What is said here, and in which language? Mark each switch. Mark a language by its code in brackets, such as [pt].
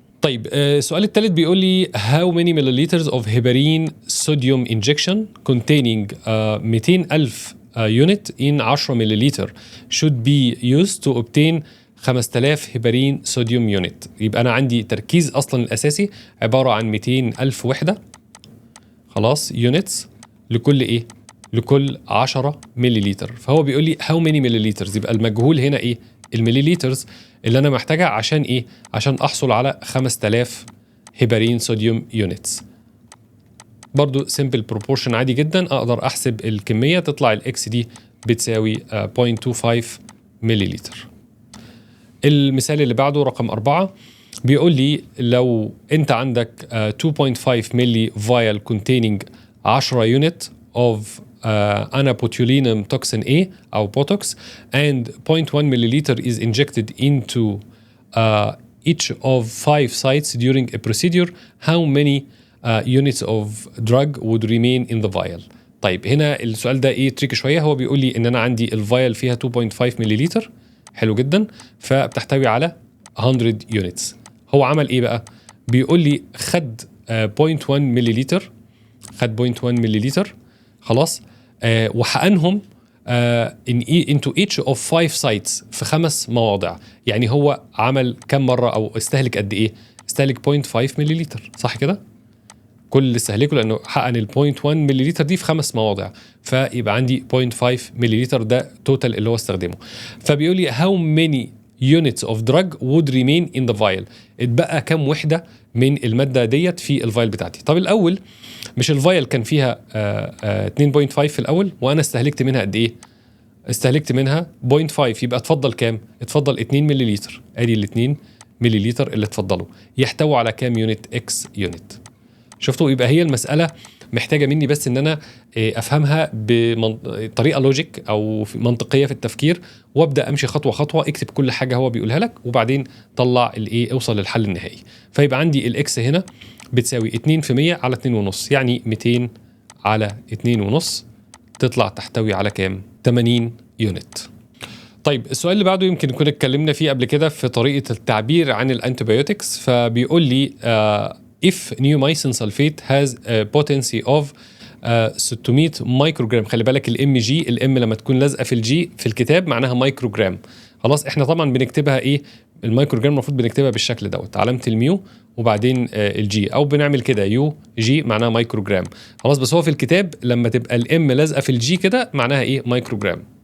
[ar] طيب السؤال الثالث بيقول لي [en] how many milliliters of heparin sodium injection containing 200,000 unit in 10 milliliter should be used to obtain 5000 heparin sodium unit. [ar] يبقى أنا عندي تركيز أصلا الأساسي عبارة عن 200,000 وحدة خلاص يونتس لكل إيه؟ لكل 10 مليليتر. فهو بيقول لي [en] how many milliliters، [ar] يبقى المجهول هنا إيه؟ المليليترز اللي أنا محتاجها عشان إيه؟ عشان أحصل على 5000 هيبارين صوديوم يونتس. برضو [en] simple proportion [ar] عادي جدا، أقدر أحسب الكمية تطلع الإكس دي بتساوي 0.25 مليليتر. المثال اللي بعده رقم 4 بيقول لي لو أنت عندك 2.5 ملي [en] vial containing 10 unit of anabotulinum toxin A أو Botox and 0.1 milliliter is injected into each of 5 sites during a procedure, how many units of drug would remain in the vial. [ar] طيب هنا السؤال ده تريكي شوية. هو بيقول لي إن أنا عندي الفايل فيها 2.5 مليليتر، حلو جدا، فبتحتوي على 100 units. هو عمل إيه بقى؟ بيقول لي خد 0.1 مليليتر، خد 0.1 مليليتر خلاص، وحقنهم [en] into each of 5 sites [ar] في 5 مواضع. يعني هو عمل كم مرة أو استهلك قد إيه؟ استهلك 0.5 مليلتر، صح كده؟ كل اللي استهلكه لأنه حقن ال 0.1 مليلتر دي في 5 مواضع، فيبقى عندي 0.5 مليلتر ده توتال اللي هو استخدمه. فبيقول لي [en] how many units of drug would remain in the vial. [ar] اتبقى كم وحدة من المادة ديت في الفايل بتاعتي. طب الأول مش الفايل كان فيها 2.5 في الأول، وأنا استهلكت منها قد إيه؟ استهلكت منها 0.5، يبقى اتفضل كام؟ اتفضل 2 مليلتر. ادي ال 2 مليلتر اللي اتفضلوا يحتووا على كام يونت؟ اكس يونت. شفتوا؟ يبقى هي المسألة محتاجة مني بس ان انا افهمها بطريقة لوجيك او منطقية في التفكير، وابدا امشي خطوة خطوة، اكتب كل حاجة هو بيقولها لك، وبعدين طلع الايه، اوصل للحل النهائي. فيبقى عندي الاكس هنا بتساوي 2% على 2.5، يعني 200 على 2.5 تطلع تحتوي على كام؟ 80 يونت. طيب السؤال اللي بعده يمكن نكون اتكلمنا فيه قبل كده في طريقة التعبير عن الانتيبيوتكس. فبيقول لي [en] if neomycin sulfate has a potency of 600 microgram. [ar] خلي بالك الام جي، الام لما تكون لازقه في الجي في الكتاب معناها مايكروجرام. خلاص احنا طبعا بنكتبها ايه؟ المايكروجرام المفروض بنكتبها بالشكل دوت، علامه الميو وبعدين الجي، او بنعمل كده يو جي معناها مايكروجرام. خلاص بس هو في الكتاب لما تبقى الام لازقه في الجي كده معناها ايه؟ مايكروجرام.